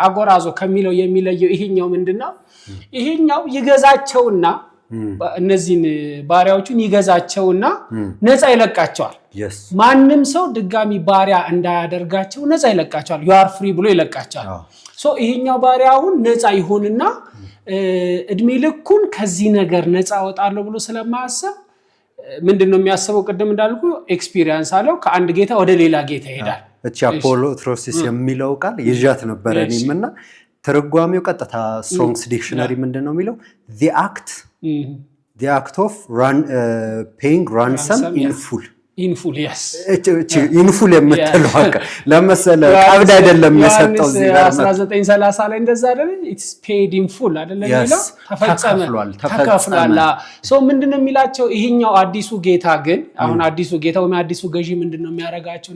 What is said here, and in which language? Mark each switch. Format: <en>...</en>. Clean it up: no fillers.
<am>አጎራዞ ከሚለው የሚለየው ይሄኛው ምንድነው? ይሄኛው ይገዛቸውና እነዚህን ባሪያዎቹን ይገዛቸውና ነፃ ይለቃቸዋል። ማንም ሰው ድጋሚ ባሪያ እንዳያደርጋቸው ነፃ ይለቃቸዋል።</am> <en>you are free</en> <am>ብሎ ይለቃቸዋል። ይሄኛው ባሪያውን ነፃ ይሆንና እድሜ ልኩን ከዚህ ነገር ነፃ ወጣለሁ ብሎ ስለማያስብ ምንድነው የሚያስበው? ቅድም እንዳልኩ ኤክስፒሪየንስ አለው። ከአንድ ጌታ ወደ ሌላ ጌታ ይሄዳል። እቺ አፖሎትሮሲስ የሚለው ቃል ይዣት ነበር እኔምና ትርጓሜው ቀጥታ ስትሮንግስ ዲክሽነሪ ምንድነው የሚለው?</am> <en>the act of paying ransom in full yes in full</en> <am>የምትለው ለምሳሌ ቀብድ አይደለም የሰጠው እዚህ ጋር 1930 ላይ እንደዛ አይደል?</am> <en>it's paid in full</en> <am>አይደለም የሚለው ተከፍሏል። ምንድነው የሚላቸው? ይሄኛው አዲሱ ጌታ ግን አሁን አዲሱ ጌታ ወይ አዲሱ ገዢ ምንድነው የሚያረጋቸው?</am>